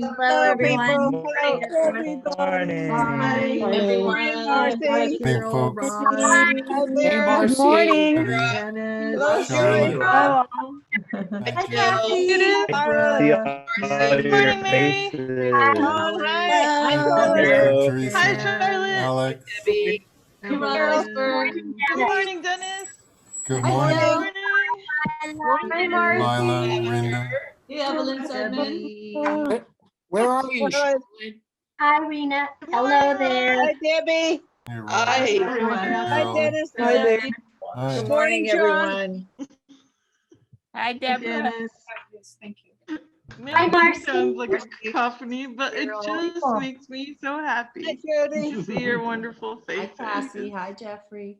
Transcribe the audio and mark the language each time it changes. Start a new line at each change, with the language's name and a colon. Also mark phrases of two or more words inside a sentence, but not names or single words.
English: Hello, people. Morning, Hello, everybody. Hi. Morning, Marcy. Hi, Carol, Ron. Hi, Hey, Vera. Marcy. Good morning. Janice. Hello, Charlotte. Julie. Hello. Hi, Kathy. It is. Barbara. See Barbara. all your Morning, Mary. faces. Ron, hi. Hi, Hello. Charlotte. Hi, Charlotte. Alex. Debbie. Carol. Good morning, Dennis. Good Hi, morning. Phil. Morning. Hi, Mark. Lila, Rinda. Hey, Evelyn Sedman. Where are you? Charlotte. Hi, Rena. Good Hello morning, there. Hi, Debbie. Hey, Ron. Hi, everyone. Hi, Carol. Dennis. Hi there. Hi. Good morning, John. Hi, Deborah. Dennis. Thank you. Mary Marcy. sounds like a cacophony, but it just Carol. makes me so Hi, happy Jody. to see your wonderful Hi, faces. Cassie. Hi, Jeffrey.